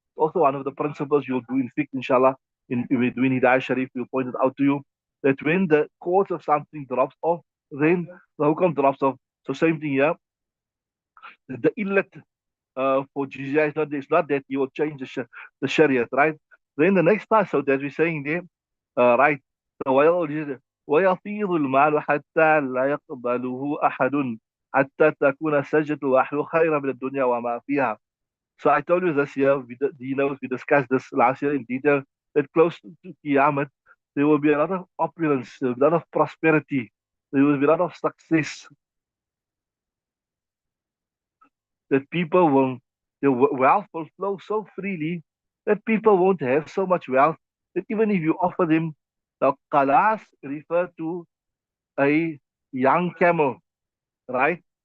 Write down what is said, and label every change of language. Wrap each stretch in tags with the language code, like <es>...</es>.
<en>Also one of the principles you'll do in fiqh, inshallah. We're doing Hidayah Shareef, we'll point it out to you that when the cause of something drops off, then the hukum drops off. So same thing here. The illat for jizya is not, it's not that you will change the Sharia, right? Then the next part, so that we're saying there, right?</en> <ar>So ويفيض المال حتى لا يقبله أحد حتى تكون سجدة أهله خيرا من الدنيا وما فيها.</ar> <en>So I told you this year, we discussed this last year in detail, that close to Qiyamah, there will be a lot of opulence, a lot of prosperity, there will be a lot of success, that people will, the wealth will flow so freely that people won't have so much wealth that even if you offer them, the qalas refer to a young camel, right?</en>